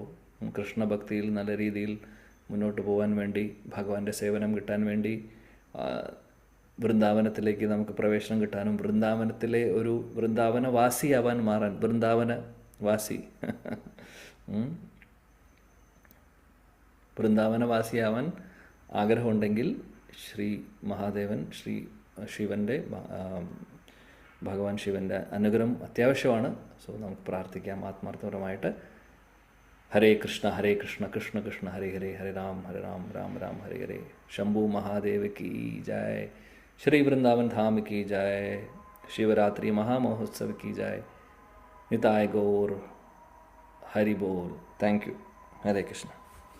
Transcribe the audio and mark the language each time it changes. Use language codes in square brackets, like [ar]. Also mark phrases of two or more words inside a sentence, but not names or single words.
[ml] കൃഷ്ണഭക്തിയിൽ നല്ല രീതിയിൽ മുന്നോട്ട് പോകാൻ വേണ്ടി, ഭഗവാന്റെ സേവനം കിട്ടാൻ വേണ്ടി, വൃന്ദാവനത്തിലേക്ക് നമുക്ക് പ്രവേശനം കിട്ടാനും വൃന്ദാവനത്തിലെ ഒരു വൃന്ദാവനവാസിയാവാൻ മാറാൻ, വൃന്ദാവനവാസിയാവാൻ ആഗ്രഹമുണ്ടെങ്കിൽ ശിവൻ്റെ ഭഗവാൻ ശിവൻ്റെ അനുഗ്രഹം അത്യാവശ്യമാണ്. സോ നമുക്ക് പ്രാർത്ഥിക്കാം ആത്മാർത്ഥപരമായിട്ട്. [sa] ഹരേ കൃഷ്ണ കൃഷ്ണ കൃഷ്ണ ഹരേ ഹരേ, ഹരേ രാം രാം രാം ഹരേ ഹരേ. [hi] शंभु महादेव की जय, श्री वृंदावन धाम की जय, शिवरात्रि महामहोत्सव की जय. निताय गौर, हरि बोल. [en] thank you. [hi] हरे कृष्ण.